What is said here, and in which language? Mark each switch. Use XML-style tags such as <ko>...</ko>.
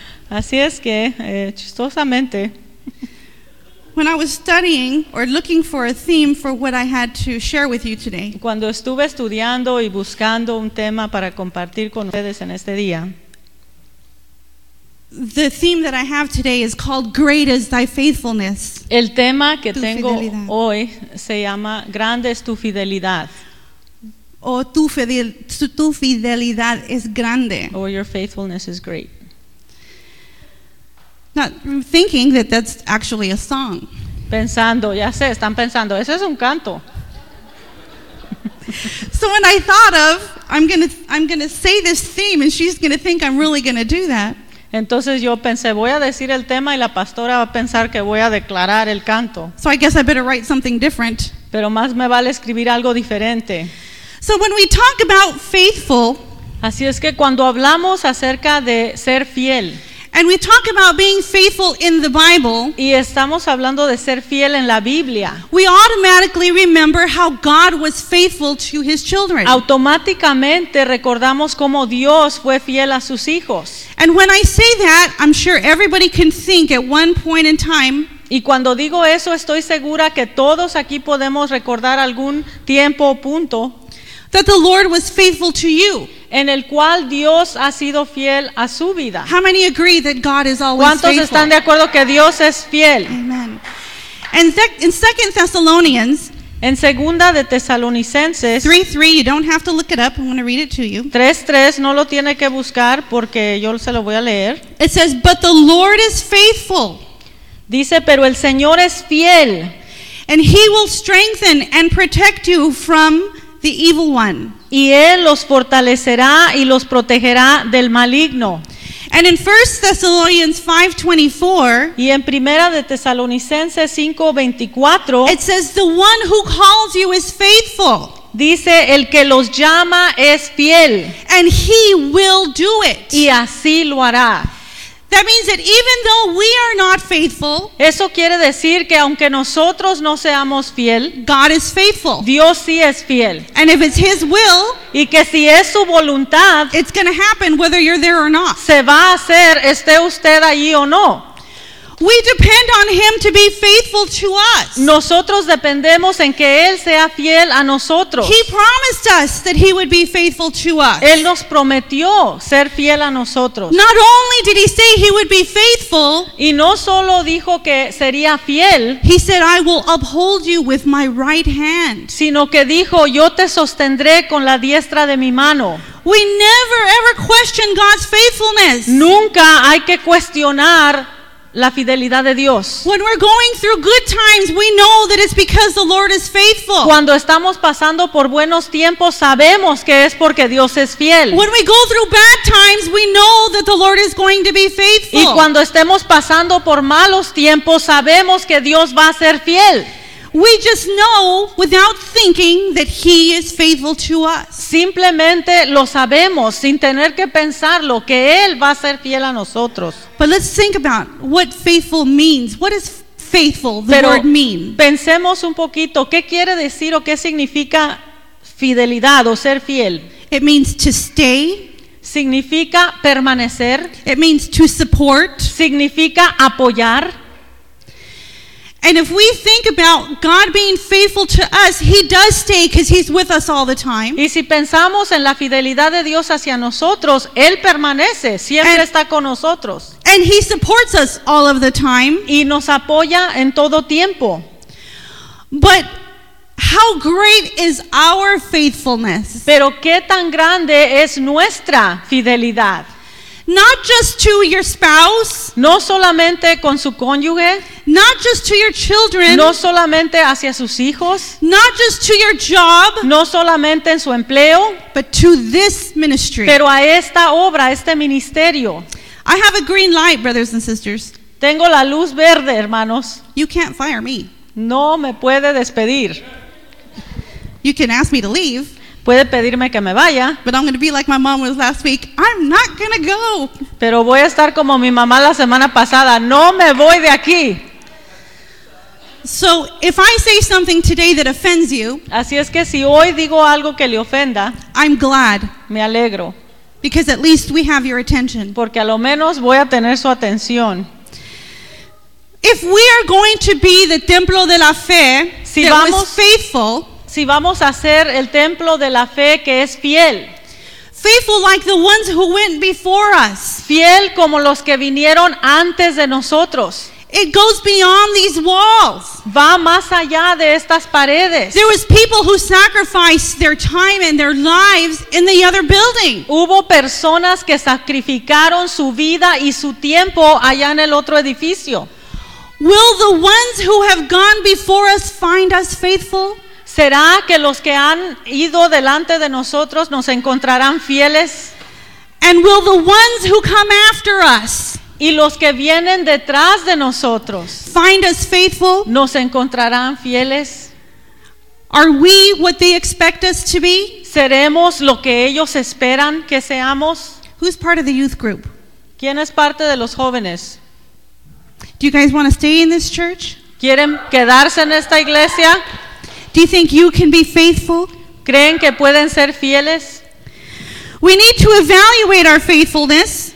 <es>así es que, chistosamente,</es> <en>when I was studying or looking for a theme for what I had to share with you today,</en> <es>cuando estuve estudiando y buscando un tema para compartir con ustedes en este día,</es> <en>the theme that I have today is called Great is Thy Faithfulness.</en> <es>El tema que tengo hoy se llama Grande es tu fidelidad. O tu fidelidad es grande.</es> <en>Or your faithfulness is great. Not thinking that that's actually a song.</en> <es>Pensando, ya sé, están pensando, ese es un canto.</es> <en>So when I thought of, I'm gonna say this theme and she's gonna think I'm really gonna do that.</en> <es>Entonces yo pensé, voy a decir el tema y la pastora va a pensar que voy a declarar el canto.</es> <en>So I guess I better write something different.</en> <es>Pero más me vale escribir algo diferente.</es> <en>So when we talk about faithful,</en> <es>así es que cuando hablamos acerca de ser fiel,</es> <en>And we talk about being faithful in the Bible.</en> <es>Y estamos hablando de ser fiel en la Biblia.</es> <en>We automatically remember how God was faithful to his children.</en> <es>Automáticamente recordamos cómo Dios fue fiel a sus hijos.</es> <en>And when I say that, I'm sure everybody can think at one point in time.</en> <es>Y cuando digo eso, estoy segura que todos aquí podemos recordar algún tiempo o punto.</es> <en>That the Lord was faithful to you.</en> <es>En el cual Dios ha sido fiel a su vida.</es> <en>How many agree that God is always</en> <es>¿Cuántos están de acuerdo que Dios es fiel?</es> <en>Amen. And in 2 Thessalonians,</en> <es>en segunda de Tesalonicenses</es> <en>3:3, you don't have to look it up, I'm going to read it to you.</en> <es>3:3, no lo tiene que buscar porque yo se lo voy a leer.</es> <en>It says, "But the Lord is faithful."</en> <es>Dice, "Pero el Señor es fiel."</es> <en>"And he will strengthen and protect you from the evil one."</en> <es>Y él los fortalecerá y los protegerá del maligno.</es> <en>And in 1 Thessalonians 5:24,</en> <es>y en primera de Tesalonicenses 5:24,</es> <en>it says, "The one who calls you is faithful."</en> <es>Dice, el que los llama es fiel.</es> <en>"And he will do it."</en> <es>Y así lo hará.</es> <en>That means that even though we are not faithful,</en> <es>eso quiere decir que aunque nosotros no seamos fiel,</es> <en>God is faithful.</en> <es>Dios sí es fiel.</es> <en>And if it's his will,</en> <es>y que si es su voluntad,</es> <en>it's going to happen whether you're there or not.</en> <es>Se va a hacer, esté usted allí o no.</es> <en>We depend on him to be faithful to us.</en> <es>Nosotros dependemos en que él sea fiel a nosotros.</es> <en>He promised us that he would be faithful to us.</en> <es>Él nos prometió ser fiel a nosotros.</es> <en>Not only did he say he would be faithful,</en> <es>y no solo dijo que sería fiel,</es> <en>he said, "I will uphold you with my right hand."</en> <es>Sino que dijo, "Yo te sostendré con la diestra de mi mano."</es> <en>We never ever question God's faithfulness.</en> <es>Nunca hay que cuestionar la fidelidad de Dios.</es> <en>When we're going through good times, we know that it's because the Lord is faithful.</en> <es>Cuando estamos pasando por buenos tiempos, sabemos que es porque Dios es fiel.</es> <en>When we go through bad times, we know that the Lord is going to be faithful.</en> <es>Y cuando estemos pasando por malos tiempos, sabemos que Dios va a ser fiel.</es> <en>We just know without thinking that he is faithful to us.</en> <es>Simplemente lo sabemos sin tener que pensarlo que él va a ser fiel a nosotros.</es> <en>But let's think about what faithful means. What does faithful, the</en> <es>Pero</es> <en>word mean?</en> <es>Pensemos un poquito, ¿qué quiere decir o qué significa fidelidad o ser fiel?</es> <en>It means to stay.</en> <es>Significa permanecer.</es> <en>It means to support.</en> <es>Significa apoyar.</es> <en>And if we think about God being faithful to us, he does stay because he's with us all the time.</en> <es>Y si pensamos en la fidelidad de Dios hacia nosotros, él permanece, siempre está con nosotros.</es> <en>And he supports us all of the time.</en> <es>Y nos apoya en todo tiempo.</es> <en>But how great is our faithfulness?</en> <es>Pero qué tan grande es nuestra fidelidad.</es> <en>Not just to your spouse,</en> <es>no solamente con su cónyuge,</es> <en>not just to your children,</en> <es>no solamente hacia sus hijos,</es> <en>not just to your job,</en> <es>no solamente en su empleo,</es> <en>but to this ministry,</en> <es>pero a esta obra, a este ministerio.</es> <en>I have a green light, brothers and sisters.</en> <es>Tengo la luz verde, hermanos.</es> <en>You can't fire me.</en> <es>No me puede despedir.</es> <en>You can ask me to leave.</en> <es>Puede pedirme que me vaya.</es> <en>But I'm going to be like my mom was last week. I'm not going to go.</en> <es>Pero voy a estar como mi mamá la semana pasada. No me voy de aquí.</es> <en>So if I say something today that offends you,</en> <es>así es que si hoy digo algo que le ofenda,</es> <en>I'm glad.</en> <es>Me alegro.</es> <en>Because at least we have your attention.</en> <es>Porque a lo menos voy a tener su atención.</es> <en>If we are going to be the templo de la fe,</en> <es>si</es> <en>that</en> <es>vamos</es> <en>was faithful.</en> <es>Si vamos a ser el templo de la fe que es fiel.</es> <en>Faithful like the ones who went before us.</en> <es>Fiel como los que vinieron antes de nosotros.</es> <en>It goes beyond these walls.</en> <es>Va más allá de estas paredes.</es> <en>There was people who sacrificed their time and their lives in the other building.</en> <es>Hubo personas que sacrificaron su vida y su tiempo allá en el otro edificio.</es> <en>Will the ones who have gone before us find us faithful?</en> <es>¿Será que los que han ido delante de nosotros nos encontrarán fieles?</es> <en>And will the ones who come after us,</en> <es>y los que vienen detrás de nosotros,</es> <en>find us faithful?</en> <es>¿Nos encontrarán fieles?</es> <en>Are we what they expect us to be?</en> <es>¿Seremos lo que ellos esperan que seamos?</es> <en>Who's part of the youth group?</en> <es>¿Quién es parte de los jóvenes?</es> <en>Do you guys want to stay in this church?</en> <es>¿Quieren quedarse en esta iglesia?</es> <en>Do you think you can be faithful?</en> <es>¿Creen que pueden ser fieles?</es> <en>We need to evaluate our faithfulness.</en>